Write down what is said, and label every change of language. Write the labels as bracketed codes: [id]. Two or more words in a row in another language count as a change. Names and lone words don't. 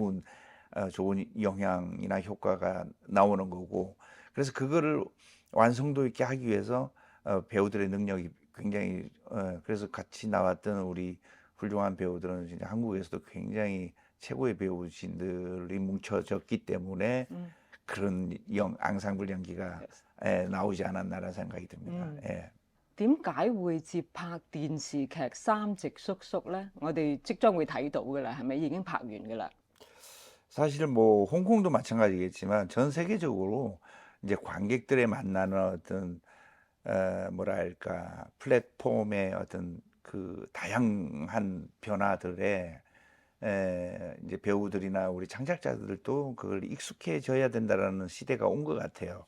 [ko] 좋은 영향이나 효과가 나오는 거고 그래서 그거를 완성도 있게 하기 위해서 배우들의 능력이 굉장히 그래서 같이 나왔던 우리 훌륭한 배우들은 진짜 한국에서도 굉장히 최고의 배우진들이 뭉쳐졌기 때문에 음. 그런 앙상블 연기가 Yes. 나오지 않았나라는 생각이 듭니다. 嗯， 예. [yue] 點解會接拍電視劇《三直叔叔》咧？我哋即將會睇到㗎啦，係咪已經拍完㗎啦？ [ko] 사실은 뭐 홍콩도 마찬가지겠지만 전 세계적으로 이제 관객들의 만나는 어떤 뭐랄까 플랫폼의 어떤 그 다양한 변화들에 이제 배우들이나 우리 창작자들도 그걸 익숙해져야 된다라는 시대가 온 것 같아요.